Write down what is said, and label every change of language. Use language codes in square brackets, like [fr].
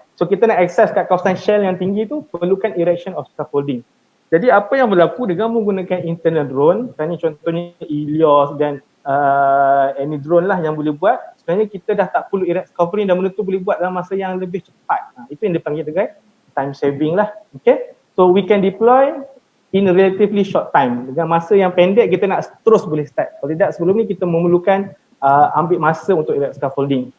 [ms] So kita nak access kat kawasan shell yang tinggi tu perlukan [en] erection of scaffolding. [ms] Jadi apa yang berlaku dengan menggunakan internal drone, contohnya Helios dan any drone lah yang boleh buat, sebenarnya kita dah tak perlu erect scaffolding dan benda tu boleh buat dalam masa yang lebih cepat. Itu yang dipanggil dengan time saving lah. [en] Okay, so we can deploy in a relatively short time. [ms] Dengan masa yang pendek kita nak terus boleh start. Kalau tidak sebelum ni kita memerlukan ambil masa untuk erect scaffolding.